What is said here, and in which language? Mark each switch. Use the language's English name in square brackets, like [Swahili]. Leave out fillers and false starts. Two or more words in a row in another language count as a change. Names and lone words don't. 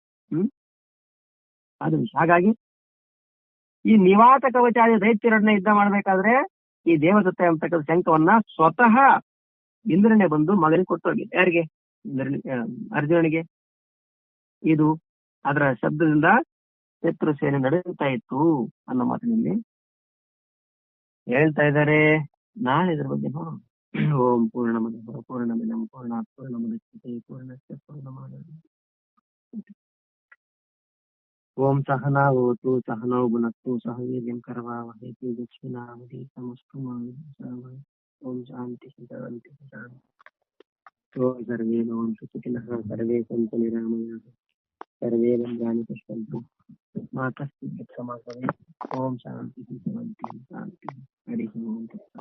[Kannada] ಅದು ಹಾಗಾಗಿ ಈ ನಿವಾತ ಕವಚಾದಿ ದೈತ್ಯರನ್ನ ಯುದ್ಧ ಮಾಡ್ಬೇಕಾದ್ರೆ ಈ ದೇವದತ್ತ ಎಂಬತಕ್ಕಂಥ ಶಂಕವನ್ನ ಸ್ವತಃ ಇಂದ್ರನೇ ಬಂದು ಮಗನಿಗೆ ಕೊಟ್ಟು ಹೋಗಿದೆ. ಯಾರಿಗೆ? ಅರ್ಜುನನಿಗೆ. ಇದು ಅದರ ಶಬ್ದದಿಂದ ಶತ್ರು ಸೇನೆ ನಡೆಯುತ್ತಾ ಇತ್ತು ಅನ್ನೋ ಮಾತಿನಲ್ಲಿ ಹೇಳ್ತಾ ಇದ್ದಾರೆ. ನಾಳೆ ಇದ್ರ ಬಗ್ಗೆ ನೋಡೋಣ. [Sanskrit] ಓಂ ಪೂರ್ಣಮದ ಪೂರ್ಣಮಿದಂ ಪೂರ್ಣಾತ್ ಪೂರ್ಣಮುದಚ್ಯತೆ ಪೂರ್ಣಸ್ಯ ಪೂರ್ಣಮಾದಾಯ. ಓಂ ಸಹನಾವತು ಸಹನೌ ಭುನಕ್ತು ಸಹ ವೀರ್ಯಂ ಕರವಾವಹೈ ತೇಜಸ್ವಿನಾವಧೀತಮಸ್ತು ಮಾ ವಿದ್ವಿಷಾವಹೈ. ಓಂ ಶಾಂತಿ ಶಾಂತಿ ಶಾಂತಿ. ಓಂ ಸರ್ವೇ ಭವಂತು ಸುಖಿನಃ ಸರ್ವೇ ಸಂತು ನಿರಾಮಯಾಃ ಸರ್ವೇ ಭದ್ರಾಣಿ ಪಶ್ಯन्तु ಮಾ ಕಶ್ಚಿತ್ ದುಃಖಮಾಪ್ನುಯಾತ್. ಓಂ ಶಾಂತಿ ಶಾಂತಿ ಶಾಂತಿ. ಹರಿ ಓಂ.